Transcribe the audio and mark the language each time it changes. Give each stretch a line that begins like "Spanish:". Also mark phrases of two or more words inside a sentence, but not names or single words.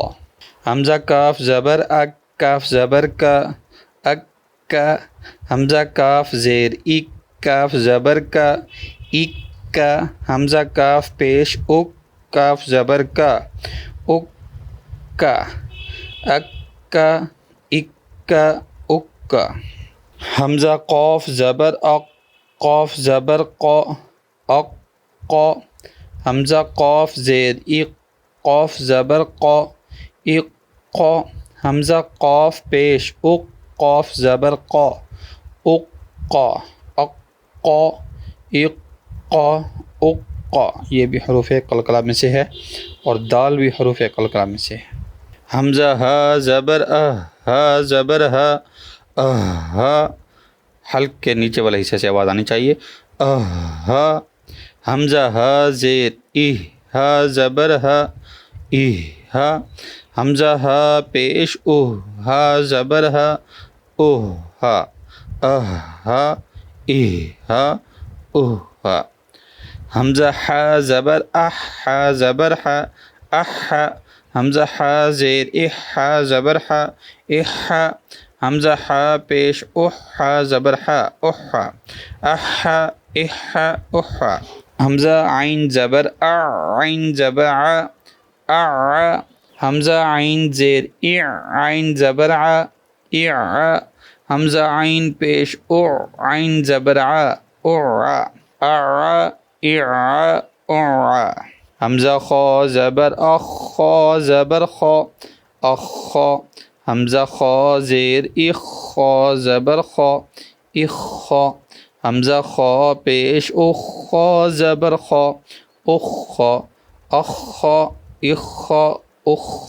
Urdu: حمزہ کاف زبر اک، کاف زبر کا، اک، حمزہ کاف زیر اک، کاف زبر کا، اک، حمزہ کاف پیش اک، کاف زبر کا، اک، اک، اک، اک. حمزہ قاف زبر اق، قاف زبر قا، اق، حمزہ قاف زیر اق، قاف زبر قا، اق، حمزہ قاف پیش اق، قاف زبر قا، اق، اق، اق، اق. یہ بھی حروف قلقلہ میں سے ہے اور دال بھی حروف قلقلہ میں سے ہے. حمزہ ہا زبر ہا زبر ہا، ہا، حلق کے نیچے والے حصے سے آواز آنی چاہیے. ہا، حمزہ ہا زیر ہا زبر ہا، ہا، حمزہ ہا پیش ہا زبر ہا، ہا، ہا، ہا، ہا. حمزہ حا زبر ہا زبر ہا، حمزہ حا زیر ہا زبر ہا، حمزہ حا پیش ہا زبر ہا، احا. حمزہ عین زبر عین زبر ع، حمزہ عین زیر عین زبر ع، حمزہ عین پیش عین زبر ع، حمزہ خا زبر اخ، خا زبر خا، اخ، حمزہ خا زیر اخ، خا زبر خا، اخ، حمزہ خا پیش اخ، خا زبر خا، اخ، اخ، اخ، اخ.